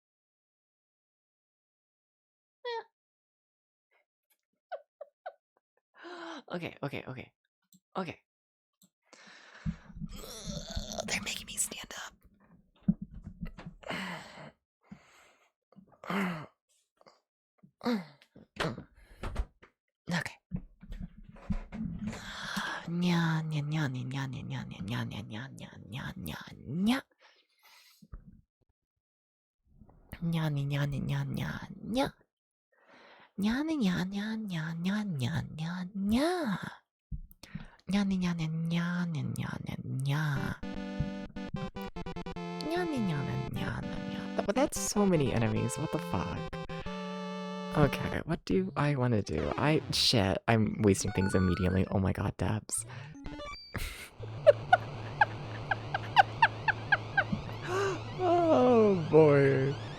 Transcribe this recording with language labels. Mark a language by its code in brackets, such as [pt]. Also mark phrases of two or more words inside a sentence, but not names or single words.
[en] Okay. They're making me stand up. Okay. Nya nya nya nya nya nya nya nya nya nya nya nya nya nya. Nya nya nya nya nya nya nya. Nya nya nya nya nya nya nya nya nya. Nya nya nya nya nya nya nya nya. Nya nya nya nya nya nya. But that's so many enemies. What the fuck? Okay, what do I want to do? Shit, I'm wasting things immediately. Oh my god, Dabs. Oh boy.